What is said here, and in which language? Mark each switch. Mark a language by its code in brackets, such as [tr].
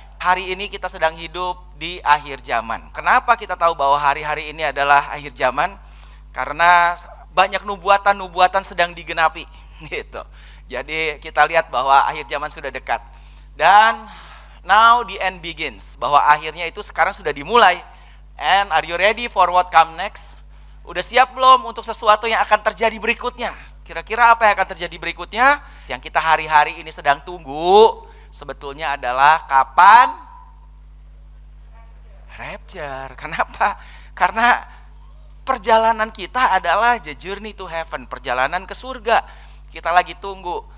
[id] Hari ini kita sedang hidup di akhir zaman. Kenapa kita tahu bahwa hari-hari ini adalah akhir zaman? Karena banyak nubuatan-nubuatan sedang digenapi, gitu. Jadi kita lihat bahwa akhir zaman sudah dekat. Dan [en] now the end begins, [id] bahwa akhirnya itu sekarang sudah dimulai. [en] And are you ready for what come next? [id] Udah siap belum untuk sesuatu yang akan terjadi berikutnya? Kira-kira apa yang akan terjadi berikutnya? Yang kita hari-hari ini sedang tunggu sebetulnya adalah kapan rapture. Kenapa? Karena perjalanan kita adalah [en] the journey to heaven, [id] perjalanan ke surga. Kita lagi tunggu.